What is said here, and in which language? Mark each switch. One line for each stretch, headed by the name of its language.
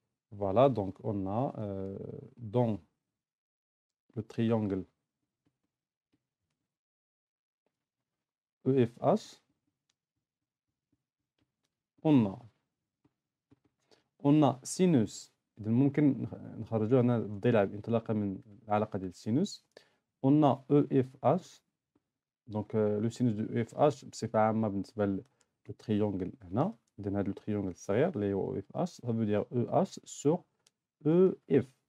French: Voilà, donc on a dans le triangle EFH, on a sinus.
Arabic: إذا ممكن نخرجوا هنا الضلع بانطلاقا من العلاقة ديال السينوس.
French: On a EFH, donc le sinus de EFH
Arabic: بصفة عامة بالنسبة للتريونجل هنا. إذا هذا التريونجل الصغير اللي هو EFH,
French: ça veut dire EH sur EF.